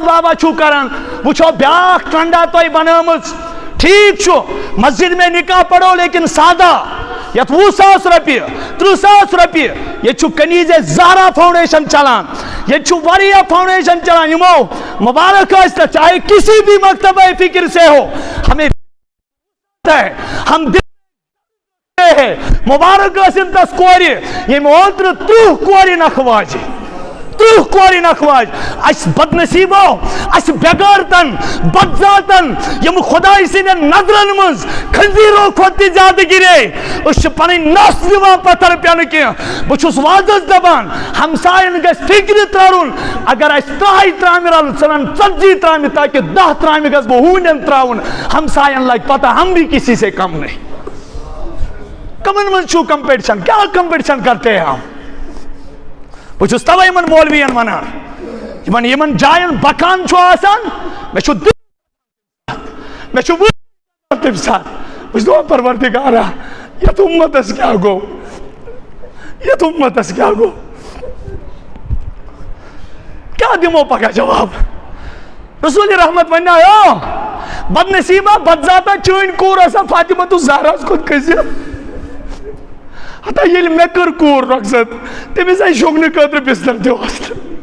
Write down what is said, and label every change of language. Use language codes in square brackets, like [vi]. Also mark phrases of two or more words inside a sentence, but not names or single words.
[ks] بابا چھُو کران وٕچھو بیٛاکھ ٹرٛنڈا تۄہہِ بنٲومٕژ ٹھیٖک چھُ [ur] مسجد میں نکاح پڑھو لیکن سادہ [ks] یتھ 20,000 رۄپیہِ 30,000 رۄپیہِ ییٚتہِ چھُ کنیٖزے زہرا فاؤنڈیشن چلان ییٚتہِ چھُ واریاہ فاؤنڈیشن چلان یِمو مبارک ٲسۍ تَتھ [ur] چاہے کسی بھی مکتبہ فکر سے ہو ہمیں ہم [ks] ہے مبارک ٲسِن تس کورِ ییٚمۍ اوترٕ 30 کورِ نکھٕ واجہِ 30 کورِ نکھٕ واجہِ اَسہِ بدنصیٖبو اَسہِ بٮ۪غٲرتن بدذاتن یِم خۄداے سٕنٛدٮ۪ن نظرن منٛز خنزیٖرو کھۄتہٕ تہِ زیادٕ گِرے أسۍ چھِ پنٕنۍ نس دِوان پتھر پٮ۪نہٕ کینٛہہ بہٕ چھُس وازس دپان ہمساین گژھِ فکرِ ترٛاوُن اگر اَسہِ 10 ترامہِ رل ژھٕنن 40 ترامہِ تاکہِ 10 ترامہِ گژھٕ بہٕ ہوٗنٮ۪ن ترٛاوُن ہمساین لگہِ پتہ [ur] ہم بھی کسی سے کم نہیں [ks] کمن منٛز چھُو کمپٹیشن [ur] کیا کمپٹیشن کرتے ہیں ہم [ks] بہٕ چھُس تَوَے یِمن مولوِین ونان یِمن جاین بکان چھُ آسان مےٚ چھُ تَمہِ ساتہٕ بہٕ چھُس دپان پروردگارا یتھ اُمتس کیٛاہ گوٚو یتھ اُمتس کیٛاہ گوٚو کیٛاہ دِمو پگاہ جواب رسول رحمت ونیاو بدنصیبا بدذاتا چٲنۍ کوٗر ٲسا فاطمہ الزہراہس خۄدکٔشی ہتا ییٚلہِ مےٚ کٔر کوٗر رۄخصت تٔمِس آیہِ شۄنٛگنہٕ خٲطرٕ بستر تہِ اوس نہٕ